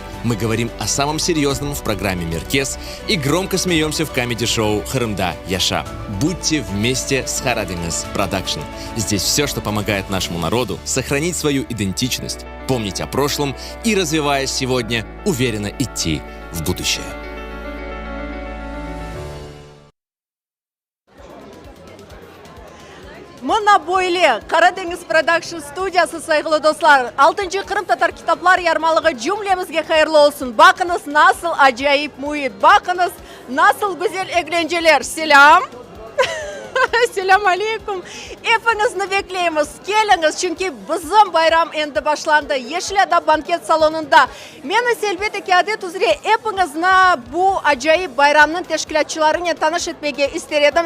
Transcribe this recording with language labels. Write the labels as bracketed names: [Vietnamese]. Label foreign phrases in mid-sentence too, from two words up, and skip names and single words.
[Russian] Мы говорим о самом серьезном в программе «Меркес» и громко смеемся в камеди-шоу «Хырымда Яша». Будьте вместе с Karadeniz Production. Здесь все, что помогает нашему народу сохранить свою идентичность, помнить о прошлом и, развиваясь сегодня, уверенно идти в будущее. [Crimean Tatar] Mına böyle Karadeniz Production Stüdyosu saygılı dostlar. 6. Kırım Tatar Kitaplar Yarmalığı cümlemizge hayırlı olsun. Bakınız nasıl acayip muhit. Bakınız nasıl güzel eğlenceler. Selam. Selam aleyküm. Hepinizi bekleyimiz. Geliniz çünkü bizim bayram endi başlandı. Yeşilada banket salonunda. Meni elbette ki adet üzere hepinizle bu acayip bayramın teşkilatçılarıyla tanış etmeye isterim.